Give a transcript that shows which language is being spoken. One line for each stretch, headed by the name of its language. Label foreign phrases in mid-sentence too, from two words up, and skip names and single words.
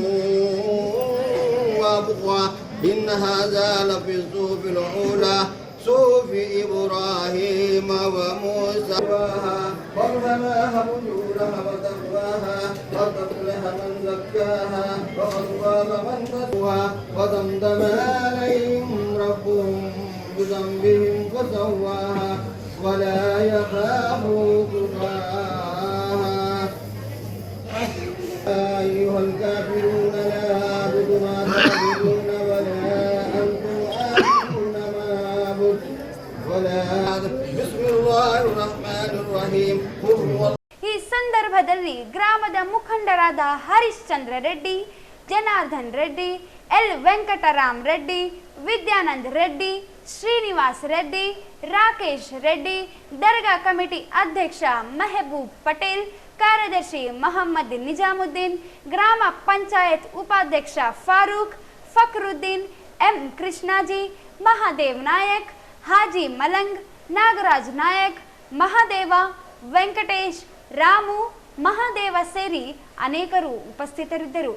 Arabic: وأبقى إن هذا لفي الصحف الأولى صحف إبراهيم وموسى وارهمها فجورها وتقواها قد أفلح من زكاها وقد خاب من دساها ودمدم عليهم ربهم بذنبهم فسواها ولا يخاف عقباها أيها الكافرون لا أعبد ما تعبدون ولا أنتم عابدون ما أعبد ولا بسم الله الرحمن الرحيم
Kannada: ಈ ಸಂದರ್ಭದಲ್ಲಿ ಗ್ರಾಮದ ಮುಖಂಡರಾದ ಹರಿಶ್ಚಂದ್ರ ರೆಡ್ಡಿ, ಜನಾರ್ದನ್ ರೆಡ್ಡಿ, ಎಲ್ ವೆಂಕಟರಾಮ್ ರೆಡ್ಡಿ, ವಿದ್ಯಾನಂದ್ ರೆಡ್ಡಿ, ಶ್ರೀನಿವಾಸ್ ರೆಡ್ಡಿ, ರಾಕೇಶ್ ರೆಡ್ಡಿ, ದರ್ಗಾ ಕಮಿಟಿ ಅಧ್ಯಕ್ಷ ಮೆಹಬೂಬ್ ಪಟೇಲ್, ಕಾರ್ಯದರ್ಶಿ ಮೊಹಮ್ಮದ್ ನಿಜಾಮುದ್ದೀನ್, ಗ್ರಾಮ ಪಂಚಾಯತ್ ಉಪಾಧ್ಯಕ್ಷ ಫಾರೂಕ್, ಫಕ್ರುದ್ದೀನ್, ಎಂ ಕೃಷ್ಣಾಜಿ, ಮಹಾದೇವ್ ನಾಯಕ್, ಹಾಜಿ ಮಲಂಗ್, ನಾಗರಾಜ್ ನಾಯಕ್, ಮಹಾದೇವ, ವೆಂಕಟೇಶ್, ರಾಮು, ಮಹಾದೇವ ಸೇರಿ ಅನೇಕರು ಉಪಸ್ಥಿತರಿದ್ದರು.